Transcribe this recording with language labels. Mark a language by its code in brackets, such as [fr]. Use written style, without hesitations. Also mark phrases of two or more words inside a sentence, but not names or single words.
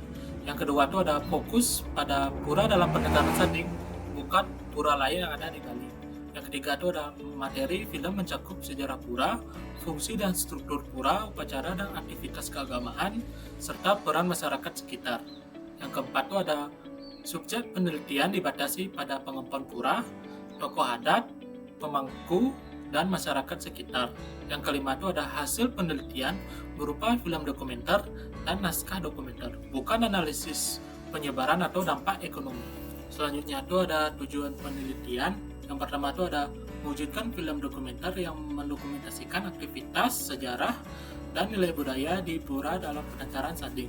[id] Yang kedua itu ada fokus pada Pura dalam Penataran Sading, bukan pura lain yang ada di Bali. Yang ketiga itu ada materi film mencakup sejarah pura, fungsi dan struktur pura, upacara dan aktivitas keagamaan, serta peran masyarakat sekitar. Yang keempat itu ada subjek penelitian dibatasi pada pengempon pura, tokoh adat, pemangku, dan masyarakat sekitar. Yang kelima itu ada hasil penelitian berupa film dokumenter dan naskah dokumenter, bukan analisis penyebaran atau dampak ekonomi. Selanjutnya itu ada tujuan penelitian. Yang pertama itu ada mewujudkan film dokumenter yang mendokumentasikan aktivitas, sejarah, dan nilai budaya di Pura dalam Penataran Sading.